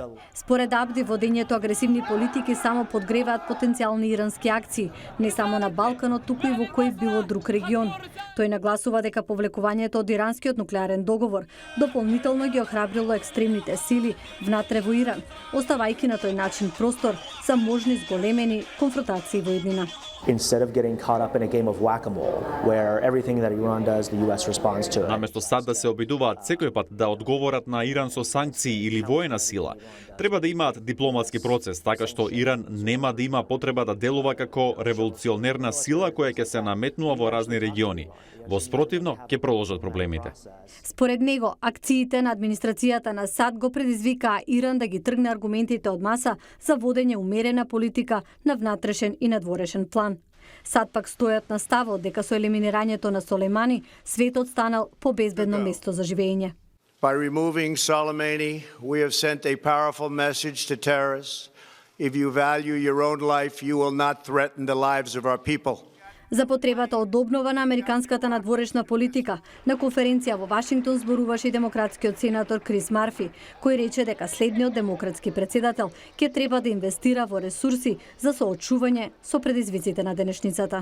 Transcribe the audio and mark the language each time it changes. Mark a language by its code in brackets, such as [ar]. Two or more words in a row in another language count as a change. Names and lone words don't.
[mk] Според Абди, водењето агресивни политики само подгреваат потенцијални ирански акции, не само на Балканот, туку и во кој било друг регион. Тој нагласува дека повлекувањето од иранскиот нуклеарен договор дополнително ги охрабрило екстремните сили внатре во Иран, оставајќи на тој начин простор за можни зголемени конфронтации во иднина. [en] Instead of getting caught up in a game of whack-a-mole, where everything that Iran does, the US responds to it. [mk] Наместо САД да се обидуваат секој пат да одговорат на Иран со санкции или воена сила, треба да имаат дипломатски процес, така што Иран нема да има потреба да делува како револуционерна сила која ќе се наметнува во разни региони. Во спротивно, ќе продолжат проблемите. Според него, акциите на администрацијата на САД го предизвикаа Иран да ги тргне аргументите од маса за водење умерена политика на внатрешен и надворешен план. САД пак стојат на ставот дека со елиминирањето на Солемани, светот станал побезбедно место за живење. [en] By removing Soleimani, we have sent a powerful message to terrorists. If you value your own life, you will not threaten the lives of our people. [mk] За потребата од обнова на американската надворешна политика, на конференција во Вашингтон зборуваше и демократскиот сенатор Крис Марфи, кој рече дека следниот демократски председател ќе треба да инвестира во ресурси за соочување со предизвиците на денешницата.